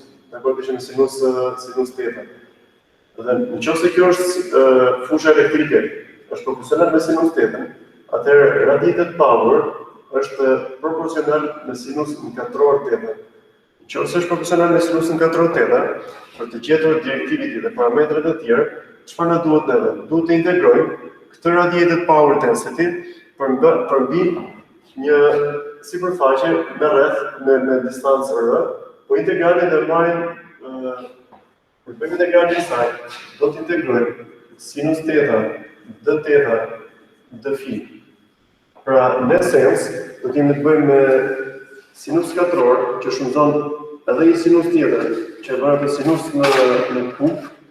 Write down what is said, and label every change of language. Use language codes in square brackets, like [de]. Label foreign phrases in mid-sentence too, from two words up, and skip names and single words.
[sq] Dakor, ishte me sinus teta. Dhe nëse kjo është fusha elektrike, është proporcional me sinus teta, atëherë [en] radiated power [sq] është proporcional me sinus në katror teta. Nëse është proporcional me sinus në katror teta, për të gjetur directivity dhe parametrat e tjerë, çfarë na duhet neve? Duhet të integrojmë këtë [en] radiated power density [sq] përmbi një sipërfaqe me rreth me distancë r, po integralin e marrim për të bëjmë integralin e saj, do të integrojmë sinus teta d teta d phi. Pra, në sens, do të jemi të bëjmë me sinus katror, që shumëzon edhe një sinus tjetër, që bëhet me sinus në kub.